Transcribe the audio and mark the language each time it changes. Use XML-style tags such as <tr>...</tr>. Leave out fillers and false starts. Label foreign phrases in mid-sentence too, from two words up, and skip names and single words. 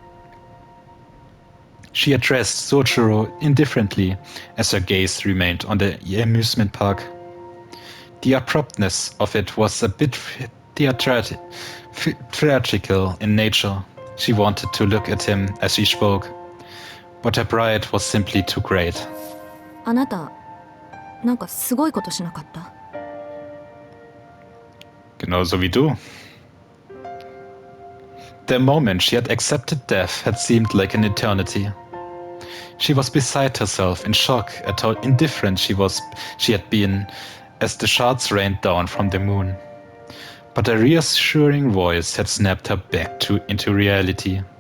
<en>She addressed Soichiro indifferently as her gaze remained on the amusement park. The abruptness of it was a bit theatrical in nature. She wanted to look at him as she spoke, but her pride was simply too great.</en> <ja>あなた、なんかすごいことしなかった？</ja> <de>Genauso wie du.</de> <en>The moment she had accepted death had seemed like an eternity. She was beside herself in shock at how indifferent she had been as the shards rained down from the moon. But a reassuring voice had snapped her back into reality.</en>